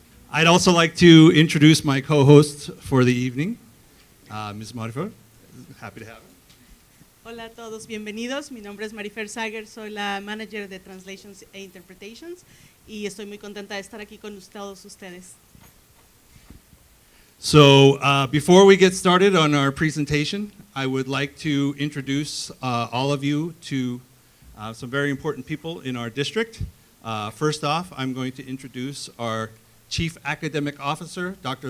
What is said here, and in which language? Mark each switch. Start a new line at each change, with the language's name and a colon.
English: I'd also like to introduce my co-hosts for the evening, Ms. Marifer. Happy to have her.
Spanish: Hola a todos, bienvenidos. Mi nombre es Marifer Sager, soy la manager de Translations e Interpretations y estoy muy contenta de estar aquí con todos ustedes.
English: So before we get started on our presentation, I would like to introduce all of you to some very important people in our district. First off, I'm going to introduce our Chief Academic Officer, Dr.